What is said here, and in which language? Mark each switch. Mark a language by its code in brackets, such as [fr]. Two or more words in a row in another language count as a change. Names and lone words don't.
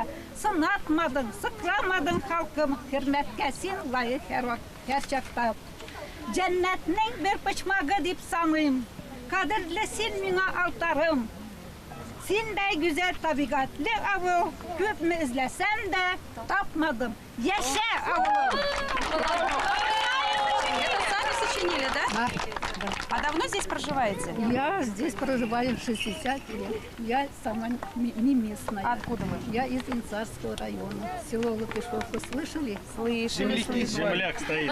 [tt] Сынатмадың, сыкрамадың халкым, хөрмәткә син лайык һәр чакта. Җәннәтнең бер почмагы дип саныйм, кадерле син миңа алтарым. Синдәй гүзәл табигатлы авыл, күпме эзләсәм дә тапмадым. Яшә авылым! [ru] Это сами сочинили, да? Да. А давно здесь проживаете? Я здесь проживаю 60 лет. Я сама не местная. Откуда вы? Я из Инцарского района. Село Латышевка. Слышали? Слышали. Земляк стоит.